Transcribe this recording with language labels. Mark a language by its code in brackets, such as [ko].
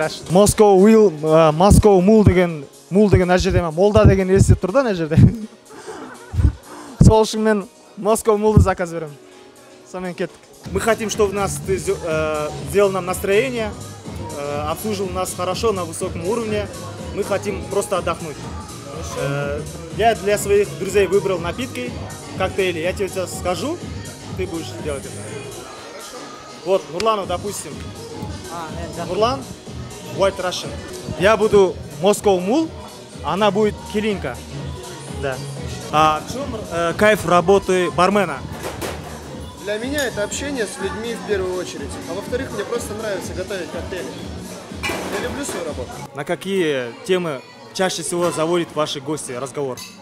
[kk] Moscow Mule деген мына жерде молда деген елестеп тұр да мына жерде. Сол үшін мен Moscow Mule'ды заказ беремін. Сонымен кеттік. [ru] Мы хотим, чтобы нас сделал нам настроение, обслужил нас хорошо на высоком уровне. Мы хотим просто отдохнуть. Я для своих друзей выбрал напитки, коктейли. Я тебе сейчас скажу, ты будешь делать это. Вот, Нурлану, допустим. Нурлан, White Russian. Я буду Moscow Mule, она будет Келинка. Да. А в чем кайф работы бармена? Для меня это общение с людьми в первую очередь. А во-вторых, мне просто нравится готовить коктейли. Я люблю свою работу. На какие темы чаще всего заводят ваши гости разговор?